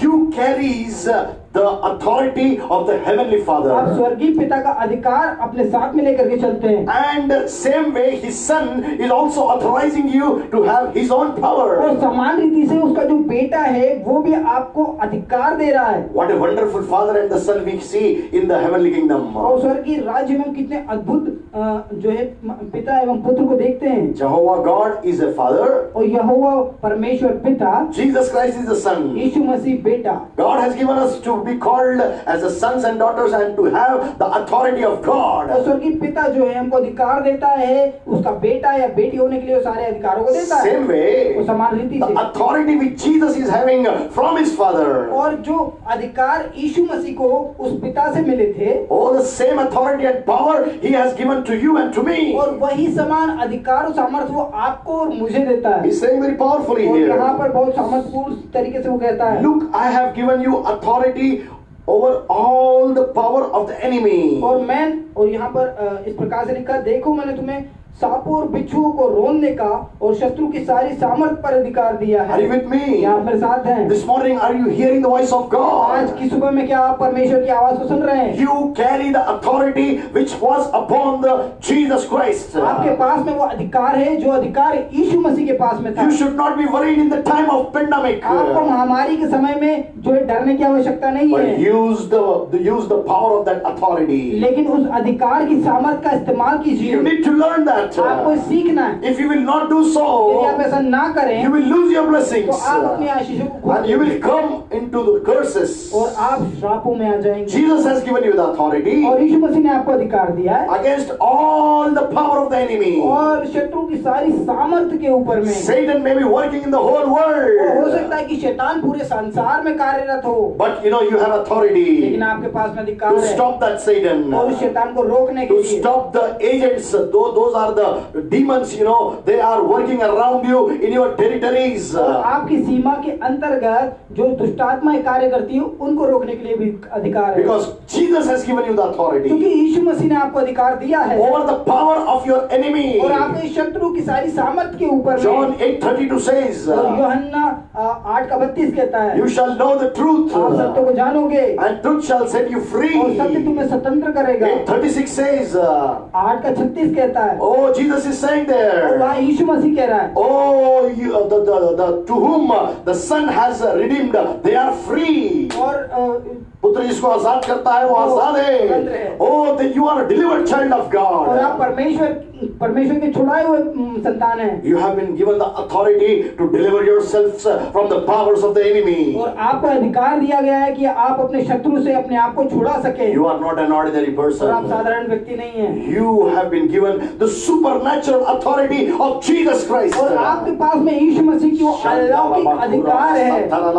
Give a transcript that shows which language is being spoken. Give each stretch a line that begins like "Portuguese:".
English: You carries the authority of the heavenly
Hindi: आप
English: Father.
Hindi: स्वर्गीय पिता का अधिकार अपने साथ में लेकर के चलते हैं।
English: And same way, His Son is also authorizing you to have His own power.
Hindi: और समान रीति से उसका जो बेटा है वो भी आपको अधिकार दे रहा है।
English: What a wonderful Father and the Son we see in the heavenly kingdom.
Hindi: और स्वर्गीय राज्य में कितने अद्भुत जो है पिता एवं पुत्र को देखते हैं।
English: Jehovah God is a Father.
Hindi: और यहोवा परमेश्वर पिता,
English: Jesus Christ is the Son.
Hindi: यीशु मसीह बेटा।
English: God has given us to be called as the sons and daughters and to have the authority of God.
Hindi: और स्वर्गीय पिता जो है हमको अधिकार देता है उसका बेटा या बेटी होने के लिए वो सारे अधिकारों को देता है।
English: Same way,
Hindi: वो समान रीति
English: the
Hindi: से
English: authority which Jesus is having from His Father.
Hindi: और जो अधिकार यीशु मसीह को उस पिता से मिले थे,
English: Oh, the same authority and power He has given to you and to me.
Hindi: और वही समान अधिकार और सामर्थ्य वो आपको और मुझे देता है।
English: He's saying very powerfully
Hindi: और यहाँ
English: here.
Hindi: पर बहुत सामर्थ्यपूर्ण तरीके से वो कहता है,
English: Look, I have given you authority over all the power of the enemy.
Hindi: और यहाँ पर इस प्रकार से लिखा, देखो मैंने तुम्हें सांपों और बिच्छुओं को रोकने का और शत्रु की सारी सामर्थ पर अधिकार दिया है।
English: Are you with me?
Hindi: क्या आप मेरे साथ हैं?
English: This morning, are you hearing the voice of
Hindi: आज
English: God?
Hindi: की सुबह में क्या आप परमेश्वर की आवाज को सुन रहे हैं?
English: You carry the authority which was upon the Jesus Christ.
Hindi: आपके पास में वो अधिकार है जो अधिकार यीशु मसीह के पास में था।
English: You should not be worried in the time of pandemic.
Hindi: आपको महामारी के समय में जो है डरने की आवश्यकता नहीं
English: But
Hindi: है,
English: use the power of that authority.
Hindi: लेकिन उस अधिकार की सामर्थ का इस्तेमाल कीजिए।
English: You need to learn that.
Hindi: आपको सीखना है।
English: If you will not do
Hindi: यदि आप
English: so,
Hindi: ऐसा ना करें
English: you will lose your
Hindi: तो
English: blessings.
Hindi: आप अपनी आशीषों को
English: And you will come into the curses.
Hindi: और आप श्रापों में आ जाएंगे।
English: Jesus has given you the authority
Hindi: और यीशु मसीह ने आपको अधिकार दिया है
English: against all the power of the enemy.
Hindi: और शत्रु की सारी सामर्थ्य के ऊपर में।
English: Satan may be working in the whole
Hindi: और हो
English: world,
Hindi: सकता है कि शैतान पूरे संसार में कार्यरत हो,
English: but you know you have
Hindi: लेकिन
English: authority
Hindi: आपके पास में अधिकार
English: to
Hindi: है
English: stop that Satan,
Hindi: और उस शैतान को रोकने के
English: to
Hindi: लिए।
English: stop the agents. Those are the demons. You know they are working around you in your territories.
Hindi: और आपकी सीमा के अंतर्गत जो दुष्टात्माएं कार्य करती है उनको रोकने के लिए भी अधिकार है,
English: Because Jesus has given you the
Hindi: क्योंकि
English: authority
Hindi: यीशु मसीह ने आपको अधिकार दिया है
English: over the power of your enemy.
Hindi: और आपके शत्रु शत्रु की सारी सामर्थ के ऊपर
English: John
Hindi: में।
English: 8:32 says,
Hindi: और यूहन्ना 8:32 कहता है,
English: you shall know the truth,
Hindi: आप सत्य को जानोगे
English: and truth shall set you free.
Hindi: और सत्य तुम्हें स्वतंत्र करेगा।
English: 8:36 says,
Hindi: 8:36 कहता है,
English: oh, Jesus is saying
Hindi: और
English: there,
Hindi: वहाँ यीशु मसीह कह रहा है,
English: oh, to whom the Son has redeemed, they are free.
Hindi: और पुत्र जिसको आजाद करता है वो आजाद है।
English: Oh, then you are a delivered child of
Hindi: और आप
English: God.
Hindi: परमेश्वर के छुड़ाए हुए संतान हैं।
English: You have been given the authority to deliver yourselves from the powers of the enemy.
Hindi: और आपको अधिकार दिया गया है कि आप अपने शत्रु से अपने आप को छुड़ा सके।
English: You are not an ordinary
Hindi: और आप
English: person.
Hindi: साधारण व्यक्ति नहीं हैं।
English: You have been given the supernatural authority of Jesus Christ.
Hindi: और आपके पास में यीशु मसीह की वो अलौकिक अधिकार है।